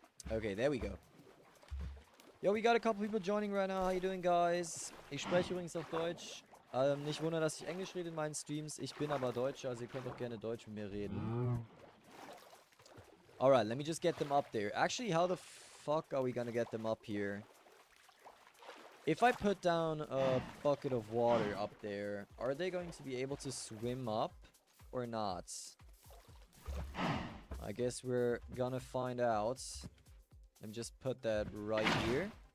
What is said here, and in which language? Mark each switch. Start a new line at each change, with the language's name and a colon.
English: Okay, there we go. Yo, we got a couple people joining right now. How you doing, guys?
German: Ich spreche übrigens auf Deutsch. Nicht wundern, dass ich Englisch rede in meinen Streams. Ich bin aber Deutscher, also ihr könnt auch gerne Deutsch mit mir reden.
English: Alright, let me just get them up there. Actually, how the fuck are we gonna get them up here? If I put down a bucket of water up there, are they going to be able to swim up or not? I guess we're gonna find out. Let me just put that right here.